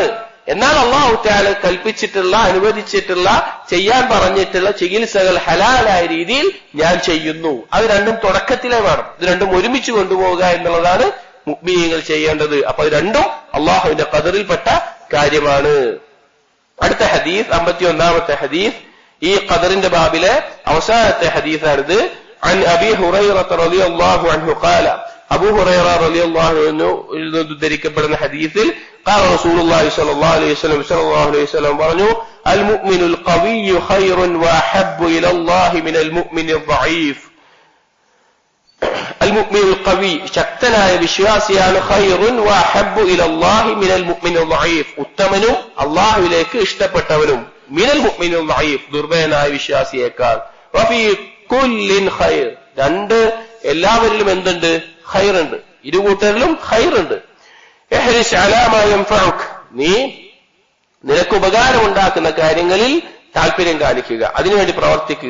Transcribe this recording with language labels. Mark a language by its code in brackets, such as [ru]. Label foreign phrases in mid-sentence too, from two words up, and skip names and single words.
[ml] എന്നാൽ അല്ലാഹു തആല കൽപ്പിച്ചിട്ടുള്ള, അനുവദിച്ചിട്ടുള്ള, ചെയ്യാൻ പറഞ്ഞിട്ടുള്ള ചികിത്സകൾ ഹലാലായ രീതിയിൽ ഞാൻ ചെയ്യുന്നു. അത് രണ്ടും തുടക്കത്തിലേ വേണം. ഇത് രണ്ടും ഒരുമിച്ച് കൊണ്ടുപോവുക എന്നുള്ളതാണ് മുഅ്മിനീങ്ങൾ ചെയ്യേണ്ടത്. അപ്പൊ ഇത് രണ്ടും അല്ലാഹുവിന്റെ ഖദറിൽപ്പെട്ട കാര്യമാണ്. അടുത്ത ഹദീസ് 51ാമത്തെ ഹദീസ് ഈ ഖദറിന്റെ ബാബിലെ അവസാനത്തെ ഹദീസാണിത്. [ar] عن أبي هريرة رضي الله عنه قال أبو هريرة رضي الله عنه [ml] ഉദ്ധരിക്കപ്പെടുന്ന ഹദീസിൽ [ar] قال رسول الله صلى الله عليه وسلم പറഞ്ഞു المؤمن القوي خير وأحب إلى الله من المؤمن الضعيف. المؤمن القوي [ml] ശക്തനായ വിശ്വാസിയാണ് [ar] خير وأحب إلى الله من المؤمن الضعيف. [ml] ഉത്തമനും അല്ലാഹുവിലേക്ക് ഇഷ്ടപ്പെട്ടവനും [ar] من المؤمن الضعيف [ml] ദുർബലനായ വിശ്വാസിയേക്കാൾ. [ar] وفي كل خير, [ml] എല്ലാവരിലും എന്തുണ്ട്? ഖൈറുണ്ട്. ഇരുകൂട്ടരിലും ഖൈറുണ്ട്. [ar] احرص على ما ينفعك, [ml] നിനക്ക് ഉപകാരമുണ്ടാക്കുന്ന കാര്യങ്ങളിൽ താല്പര്യം കാണിക്കുക, അതിനുവേണ്ടി പ്രവർത്തിക്കുക.